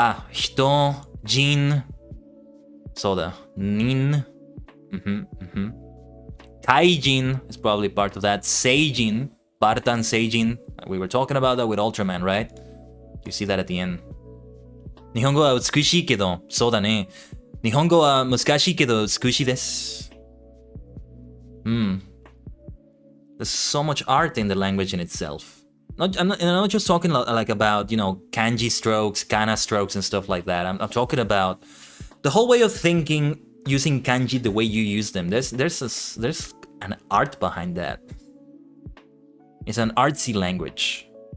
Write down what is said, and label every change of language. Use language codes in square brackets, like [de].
[en] Hito, Jin, Soda, Nin, Kaijin is probably part of that. Seijin, Bartan Seijin. We were talking about that with Ultraman, right? You see that at the end. [ja] 日本語は美しいけど、そうだね。日本語は難しいけど美しいです。 [en] There's so much art in the language in itself. I'm not just talking like about, you know, kanji strokes, kana strokes and stuff like that. I'm talking about the whole way of thinking using kanji the way you use them. There's an art behind that. It's an artsy language.